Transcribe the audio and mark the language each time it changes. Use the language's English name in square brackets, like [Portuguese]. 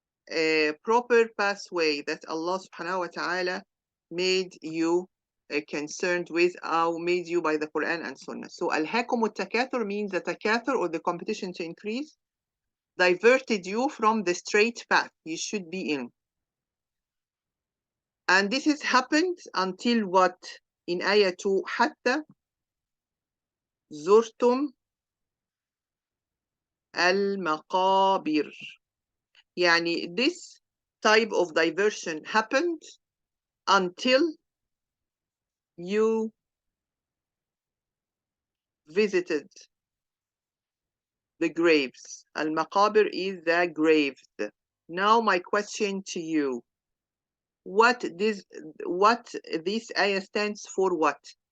[English] a proper pathway that Allah subhanahu wa ta'ala made you concerned with, or made you by the Quran and Sunnah. So [Arabic] ألهاكم التكاثر [English] means the takathur, or the competition to increase, diverted you from the straight path you should be in. And this has happened until what? In ayah 2, [Arabic] حتى زرتم المقابر. يعني [English] this type of diversion happened until you visited the graves. Al-maqabir is the graves. Now my question to you, what this ayah stands for? What?